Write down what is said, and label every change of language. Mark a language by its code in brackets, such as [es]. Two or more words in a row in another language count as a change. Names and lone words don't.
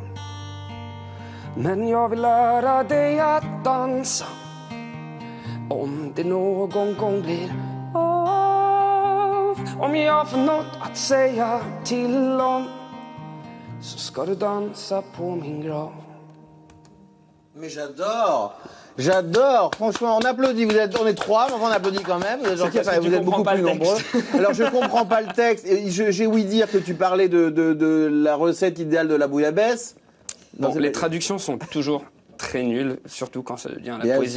[sv] Men jag vill lära dig att dansa, om det någon gång blir av. Om jag får något att säga till om, så ska du dansa på min grav. [fr] Mais j'adore, franchement, on applaudit, on est 3, mais on applaudit quand même, vous êtes beaucoup plus nombreux. Alors je comprends pas le texte, et j'ai ouï dire que tu parlais de la recette idéale de la bouillabaisse. Bon, les traductions sont toujours très nulles, surtout quand ça devient la poésie.